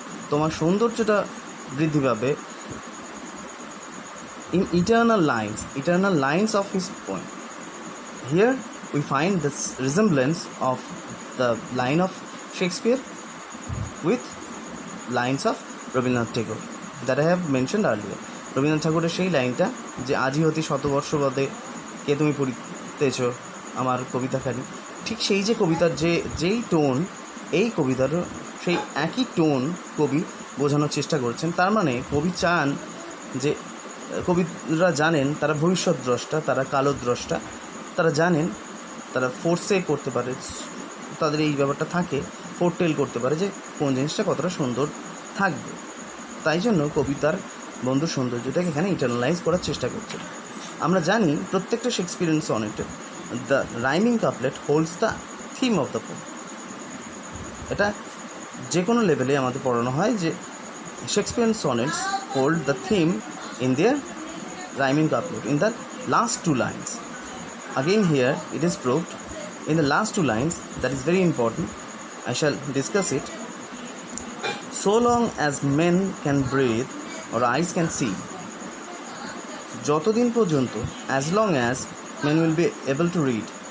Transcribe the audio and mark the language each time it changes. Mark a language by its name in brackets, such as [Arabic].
[Bangla] তোমার সৌন্দর্যটা বৃদ্ধি পাবে [English] in eternal lines of his poem. Here we find this resemblance of the line of Shakespeare with lines of Rabindranath Tagore that I have mentioned earlier. [Bangla] Rabindranath ঠাকুরের সেই লাইনটা যে আজি হতি শতবর্ষ বাদে কে তুমি পড়িতেছ আমার কবিতাখানি, ঠিক সেই যে কবিতার যেই টোন, এই কবিতারও সেই একই টোন কবি বোঝানোর চেষ্টা করছেন। তার মানে কবি চান যে, কবিরা জানেন, তারা ভবিষ্যৎ দ্রষ্টা, তারা কালদ্রষ্টা, তারা জানেন, তারা ফোরসে করতে পারে, তাদের এই ব্যাপারটা থাকে, ফোরটেল করতে পারে যে কোন জিনিসটা কতটা সুন্দর থাকবে। তাই জন্য কবিতার বন্ধুর সৌন্দর্যটাকে এখানে ইটারনালাইজ করার চেষ্টা করছে। আমরা জানি প্রত্যেকটা Shakespearean সনেটে [English] The rhyming couplet holds the theme of the poem. [Bangla] এটা যে কোনো লেভেলে আমাদের পড়ানো হয় যে [English] Shakespearean sonnets hold the theme in their rhyming couplet in the last two lines. Again here it is proved in the last two lines, that is very important. I shall discuss it. So long as men can breathe or eyes can see. [Bangla] যতদিন পর্যন্ত, [English] as long as men will be able to read.